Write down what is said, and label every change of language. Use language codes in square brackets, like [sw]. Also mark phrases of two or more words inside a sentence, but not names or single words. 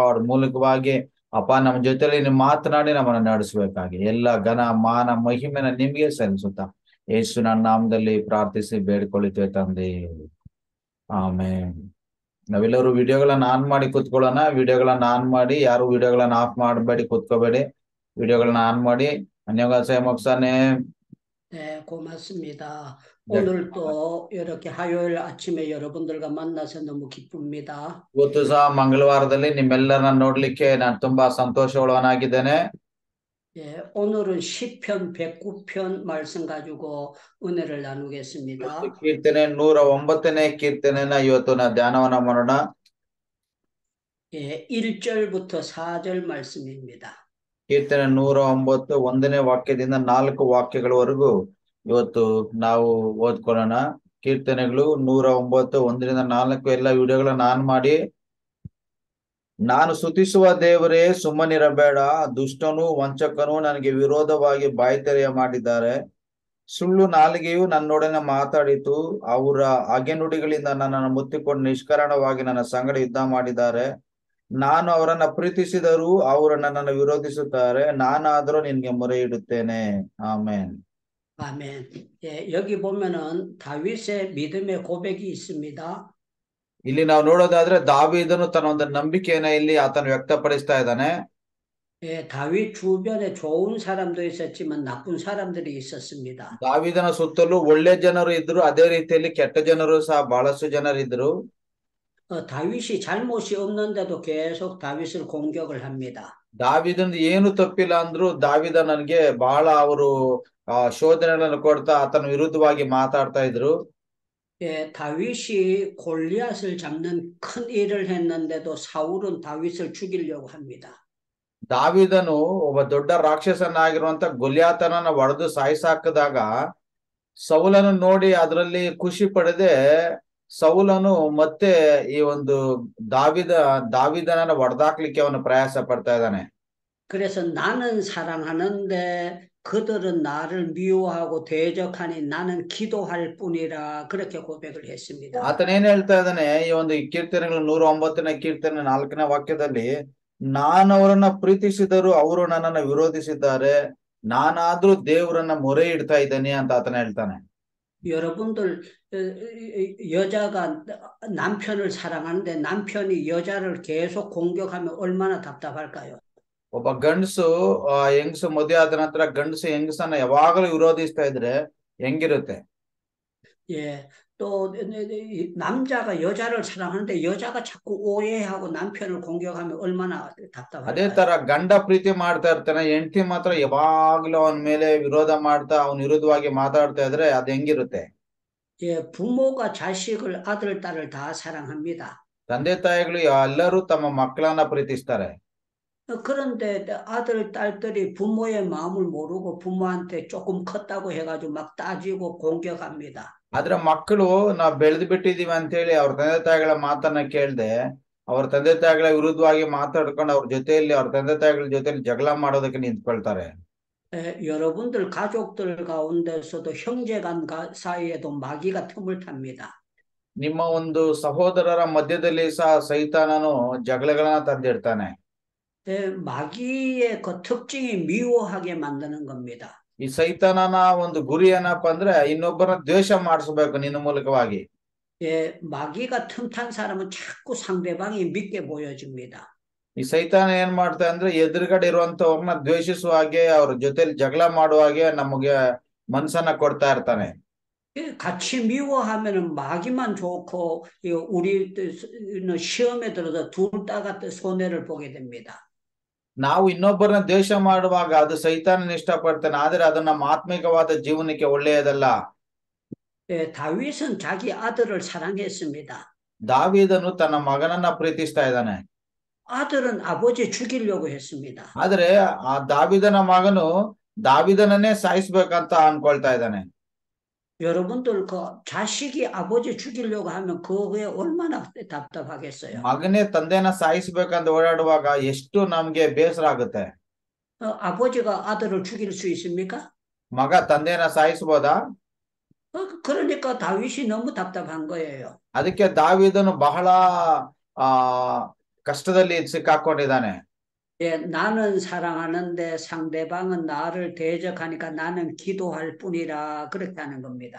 [kn] ಅವ್ರ ಮೂಲಕವಾಗಿ ಅಪ್ಪ ನಮ್ಮ ಜೊತೆಯಲ್ಲಿ ನೀವು ಮಾತನಾಡಿ ನಮ್ಮನ್ನ ನಡೆಸಬೇಕಾಗಿ ಎಲ್ಲ ಘನ ಮಾನ ಮಹಿಮೆನ ನಿಮ್ಗೆ ಸಲ್ಲಿಸುತ್ತಾ ಯೇಸು ನನ್ನ ನಾಮದಲ್ಲಿ ಪ್ರಾರ್ಥಿಸಿ ಬೇಡ್ಕೊಳ್ತೇವೆ ತಂದೆ, ಆಮೇಲೆ. ನಾವೆಲ್ಲರೂ ವಿಡಿಯೋಗಳನ್ನ ಆನ್ ಮಾಡಿ ಕುತ್ಕೊಳ್ಳೋಣ. ವಿಡಿಯೋಗಳನ್ನ ಆನ್ ಮಾಡಿ, ಯಾರು ವಿಡಿಯೋಗಳನ್ನ ಆಫ್ ಮಾಡಬೇಡಿ, ಕುತ್ಕೋಬೇಡಿ. ವಿಡಿಯೋಗಳನ್ನ ಆನ್ ಮಾಡಿ. [ko] 안녕하세요 목사님. 네, 고맙습니다. 오늘도 이렇게 화요일 아침에 여러분들과 만나서 너무 기쁩니다. [kn] ಇವತ್ತು ಸಹ ಮಂಗಳವಾರದಲ್ಲಿ ನಿಮ್ಮೆಲ್ಲರನ್ನ ನೋಡ್ಲಿಕ್ಕೆ ನಾನು ತುಂಬಾ ಸಂತೋಷವುಳ್ಳವನಾಗಿದ್ದೇನೆ. [ko] 예, 오늘은 시편 109편 말씀 가지고 은혜를 나누겠습니다. [kn] ಕೀರ್ತನೆ 109ನೇ ಕೀರ್ತನೆನ ಇವತ್ತು ನಾವು ಧ್ಯಾನವನ್ನ ಮಾಡೋಣ. [ko] 예, 1절부터 4절 말씀입니다. [kn] ಕೀರ್ತನೆ 109 1ನೇ ವಾಕ್ಯದಿಂದ 4 ವಾಕ್ಯಗಳವರೆಗೂ ಇವತ್ತು ನಾವು ಓದ್ಕೊಳ್ಳೋಣ. ಕೀರ್ತನೆಗಳು 109 1ರಿಂದ 4 ಎಲ್ಲ ವಿಡಿಯೋಗಳನ್ನ ಆನ್ ಮಾಡಿ. ನಾನು ಸ್ತುತಿಸುವ ದೇವರೇ, ಸುಮ್ಮನಿರಬೇಡ. ದುಷ್ಟನು ವಂಚಕನು ನನಗೆ ವಿರೋಧವಾಗಿ ಬಾಯ್ತೆರೆಯ ಮಾಡಿದ್ದಾರೆ. ಸುಳ್ಳು ನಾಲಿಗೆಯು ನನ್ನೊಡನೆ ಮಾತಾಡಿತು. ಅವರ ಅಗೆನುಡಿಗಳಿಂದ ನನ್ನನ್ನು ಮುತ್ತಿಕೊಂಡು ನಿಷ್ಕಾರಣವಾಗಿ ನನ್ನ ಸಂಗಡ ಯುದ್ಧ ಮಾಡಿದ್ದಾರೆ. ನಾನು ಅವರನ್ನ ಪ್ರೀತಿಸಿದರೂ ಅವರು ನನ್ನನ್ನು ವಿರೋಧಿಸುತ್ತಾರೆ. ನಾನಾದರೂ ನಿನ್ಗೆ ಮೊರೆ ಇಡುತ್ತೇನೆ. ಆಮೇನ್. [ko] 아멘. 예, 여기 보면은 다윗의 믿음의 고백이 있습니다. [kn] ಇಲ್ಲಿ ನಾವು ನೋಡೋದಾದ್ರೆ ದಾವೀದನು ತನ್ನ ಒಂದು ನಂಬಿಕೆಯನ್ನ ಇಲ್ಲಿ ಆತನು ವ್ಯಕ್ತಪಡಿಸ್ತಾ ಇದ್ದಾನೆ. [ko] 예, 다윗 주변에 좋은 사람도 있었지만 나쁜 사람들이 있었습니다. [kn] ದಾವೀದನ ಸುತ್ತಲೂ ಒಳ್ಳೆ ಜನರು ಇದ್ರು, ಅದೇ ರೀತಿಯಲ್ಲಿ ಕೆಟ್ಟ ಜನರು ಸಹ ಬಹಳಷ್ಟು ಜನರಿದ್ರು. [ko] 다윗이 잘못이 없는데도 계속 다윗을 공격을 합니다. [kn] ದಾವೀದನ್ ಏನು ತಪ್ಪಿಲ್ಲ ಅಂದ್ರು ದಾವೀದ ನನಗೆ ಬಹಳ ಅವರು ಶೋಧನೆಗಳನ್ನು ಕೊಡ್ತಾ ಆತನ ವಿರುದ್ಧವಾಗಿ ಮಾತಾಡ್ತಾ ಇದ್ರು. [ko] 예, 다윗이 골리앗을 잡는 큰 일을 했는데도 사울은 다윗을 죽이려고 합니다. [kn] ದಾವೀದನು ಒಬ್ಬ ದೊಡ್ಡ ರಾಕ್ಷಸನಾಗಿರುವಂತ ಗೊಲ್ಯಾತನನ್ನ ಹೊಡೆದು ಸಾಯಿಸಾಕಿದಾಗ ಸೌಲನು ನೋಡಿ ಅದರಲ್ಲಿ ಖುಷಿ ಪಡೆದೆ ಸೌಲನು ಮತ್ತೆ ಈ ಒಂದು ದಾವೀದನನ್ನ ಹೊಡೆದಾಕ್ಲಿಕ್ಕೆ ಅವನು ಪ್ರಯಾಸ ಪಡ್ತಾ ಇದ್ದಾನೆ. [ko] 그래서 나는 사랑하는데 그들은 나를 미워하고 대적하니 나는 기도할 뿐이라 그렇게 고백을 했습니다. [kn] ಆತನೇನ್ ಹೇಳ್ತಾ ಇದ್ದಾನೆ ಈ ಒಂದು ಕೀರ್ತನೆಗಳು 109ನೇ ಕೀರ್ತನೆ 4ನೇ ವಾಕ್ಯದಲ್ಲಿ, ನಾನು ಅವರನ್ನ ಪ್ರೀತಿಸಿದರೂ ಅವರು ನನ್ನನ್ನು ವಿರೋಧಿಸಿದ್ದಾರೆ, ನಾನಾದ್ರೂ ದೇವರನ್ನ ಮೊರೆ ಇಡ್ತಾ ಇದ್ದೇನೆ ಅಂತ ಆತನ ಹೇಳ್ತಾನೆ. [ko] 여러분들 여자가 남편을 사랑하는데 남편이 여자를 계속 공격하면 얼마나 답답할까요? [kn] ಒಬ್ಬ ಗಂಡಸು ಹೆಂಗಸು ಮದುವೆ ಆದ ನಂತರ ಗಂಡಸು ಹೆಂಗಸನ್ನ ಯಾವಾಗಲೂ ವಿರೋಧಿಸ್ತಾ ಇದ್ರೆ ಹೆಂಗಿರುತ್ತೆ? [ko] 예, 또 남자가 여자를 사랑하는데 여자가 자꾸 오해하고 남편을 공격하면 얼마나 답답할까요? [kn] ಅದೇ ತರ ಗಂಡ ಪ್ರೀತಿ ಮಾಡ್ತಾ ಇರ್ತಾನೆ, ಹೆಂಡತಿ ಮಾತ್ರ ಯಾವಾಗ್ಲೂ ಅವನ ಮೇಲೆ ವಿರೋಧ ಮಾಡ್ತಾ ಅವನ ವಿರುದ್ಧವಾಗಿ ಮಾತಾಡ್ತಾ ಇದ್ರೆ ಅದ್ ಹೆಂಗಿರುತ್ತೆ? [ko] 예, 부모가 자식을 아들 딸을 다 사랑합니다. [kn] ತಂದೆ ತಾಯಿಗಳು ಎಲ್ಲರೂ ತಮ್ಮ ಮಕ್ಕಳನ್ನ ಪ್ರೀತಿಸ್ತಾರೆ. [ko] 그런데 아들 딸들이 부모의 마음을 모르고 부모한테 조금 컸다고 해가지고 막 따지고 공격합니다. [kn] ಆದ್ರೆ ಮಕ್ಕಳು ನಾವ್ ಬೆಳೆದು ಬಿಟ್ಟಿದೀವಿ ಅಂತ ಹೇಳಿ ಅವ್ರ ತಂದೆ ತಾಯಿಗಳ ಮಾತನ್ನ ಕೇಳ್ದೆ ಅವ್ರ ತಂದೆ ತಾಯಿಗಳ ವಿರುದ್ಧವಾಗಿ ಮಾತಾಡ್ಕೊಂಡು ಅವ್ರ ಜೊತೆಯಲ್ಲಿ ಅವ್ರ ತಂದೆ ತಾಯಿಗಳ ಜೊತೆಲಿ ಜಗಳ ಮಾಡೋದಕ್ಕೆ ನಿಂತ್ಕೊಳ್ತಾರೆ. [ko] 여러분들 가족들 가운데서도 형제간 사이에도 마귀가 틈을 탑니다. [kn] ನಿಮ್ಮ ಒಂದು ಸಹೋದರರ ಮಧ್ಯದಲ್ಲಿ ಸಹ ಸೈತಾನನು ಜಗಳಗಳನ್ನ ತಂದಿಡ್ತಾನೆ. [ko] 마귀의 그 특징이 미워하게 만드는 겁니다. [kn] ಈ ಸೈತಾನನ ಒಂದು ಗುರಿ ಏನಪ್ಪಾ ಅಂದ್ರೆ ಇನ್ನೊಬ್ಬರ ದ್ವೇಷ ಮಾಡಿಸ್ಬೇಕು ನಿನ್ನ ಮೂಲಕವಾಗಿ. [ko] 예, 마귀가 틈탄 사람은 자꾸 상대방이 믿게 보여집니다. [kn] ಈ ಸೈತಾನ ಏನ್ ಮಾಡ್ತಾ ಅಂದ್ರೆ ಎದುರುಗಡೆ ಇರುವಂತವ್ರನ್ನ ದ್ವೇಷಿಸುವ ಹಾಗೆ ಅವ್ರ ಜೊತೆಲಿ ಜಗಳ ಮಾಡುವ ಹಾಗೆ ನಮಗೆ ಮನ್ಸನ್ನ ಕೊಡ್ತಾ ಇರ್ತಾನೆ. [ko] 같이 미워하면은 마귀만 좋고, 우리는 시험에 들어서 둘 다가 손해를 보게 됩니다. [kn] ನಾವು ಇನ್ನೊಬ್ಬರನ್ನ ದ್ವೇಷ ಮಾಡುವಾಗ ಅದು ಸೈತಾನನ ಇಷ್ಟಪಡ್ತಾನೆ, ಆದ್ರೆ ಅದು ನಮ್ಮ ಆತ್ಮಿಕವಾದ ಜೀವನಕ್ಕೆ ಒಳ್ಳೆಯದಲ್ಲ. [ko] 다윗은 자기 아들을 사랑했습니다. [kn] ದಾವೀದನು ತನ್ನ ಮಗನನ್ನ ಪ್ರೀತಿಸ್ತಾ ಇದ್ದಾನೆ. [ko] 아들은 아버지 죽이려고 했습니다. [kn] ಆದ್ರೆ ಆ ದಾವೀದನ ಮಗನು ದಾವೀದನನ್ನೇ ಸಾಯಿಸ್ಬೇಕಂತ ಅನ್ಕೊಳ್ತಾ ಇದ್ದಾನೆ. [ko] 여러분들 그 자식이 아버지 죽이려고 하면 그게 얼마나 답답하겠어요. [kn] ಮಗನೇ ತಂದೆನ ಸಾಯಿಸ್ಬೇಕಂತ ಓಡಾಡುವಾಗ ಎಷ್ಟು ನಮ್ಗೆ ಬೇಸರ ಆಗುತ್ತೆ. [ko] 아버지가 아들을 죽일 수 있습니까? [kn] ಮಗ ತಂದೆನ ಸಾಯಿಸ್ಬೋದಾ? [ko] 그러니까 다윗이 너무 답답한 거예요. [kn] ಅದಕ್ಕೆ ದಾವೀದನು ಬಹಳ ಆ ಕಷ್ಟದಲ್ಲಿ ಸಿಕ್ಕಾಕೊಂಡಿದ್ದಾನೆ. [ko] 나는 사랑하는데 상대방은 나를 대적하니까 나는 기도할 뿐이라 그렇게 하는 겁니다.